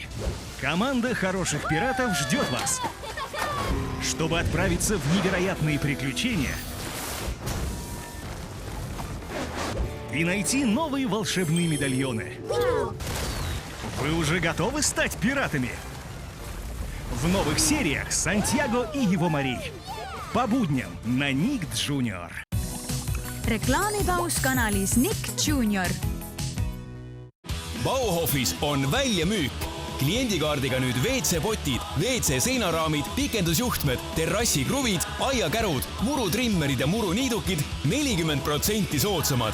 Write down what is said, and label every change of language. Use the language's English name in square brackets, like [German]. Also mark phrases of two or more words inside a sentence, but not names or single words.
[Russian] Команда хороших пиратов ждет вас. Чтобы отправиться в невероятные приключения и найти новые волшебные медальоны. Вы уже готовы стать пиратами? В новых сериях «Сантьяго и его морей». По будням на Ник Джуниор. [Estonian] reklaamipaus kanalis Nick Junior. Bauhofis on väljamüük. Kliendikaardiga nüüd WC-potid, WC-seinaraamid, pikendusjuhtmed, terrassikruvid, aiakärud, murutrimmerid ja muruniidukid 40% soodsamad.